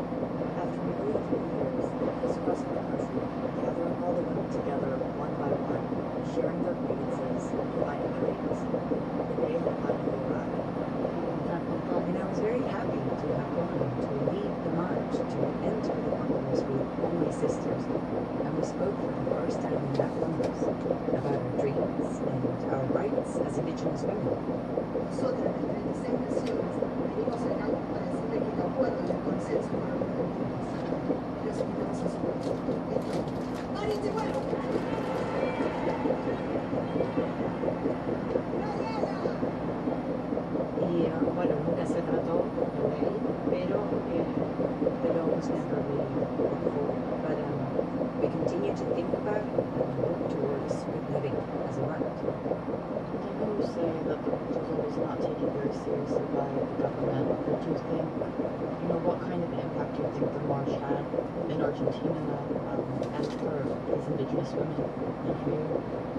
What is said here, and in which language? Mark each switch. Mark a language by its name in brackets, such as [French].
[English] After nearly 3 years, this across the country, gathering all the women together one by one, sharing their grievances, and providing dreams, the day had finally arrived. And I was very happy to have gone to lead the march, to enter the Congress with all my sisters. And we spoke for the first time in that Congress about our dreams and our rights as indigenous women. [Spanish] Nosotras, de 36 naciones, venimos acá para decirle que el acuerdo y el consenso fueron perdidos. Les invitamos a su voto. ¡Paren de vuelo! Y bueno, nunca se trató de ley, pero [English] The law was never really put forward, but we continue to think about and work towards good living as a right. I know you say that the proposal was not taken very seriously by the government, but do you think, what kind of impact do you think the march had in Argentina and for these indigenous women and for you?